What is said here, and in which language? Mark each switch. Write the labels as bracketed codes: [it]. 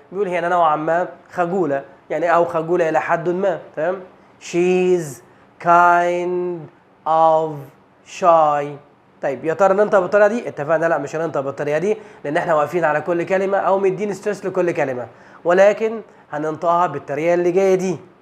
[ar] بيقول هنا نوعا ما خجولة، يعني أو خجولة إلى حد ما. تمام؟ [en] She's kind of shy. [ar] طيب يا ترى ننطق بالطريقة دي؟ اتفقنا لا مش هننطق بالطريقة دي، لأن احنا واقفين على كل كلمة أو مدين ستريس لكل كلمة، ولكن هننطقها بالطريقة اللي جاية دي.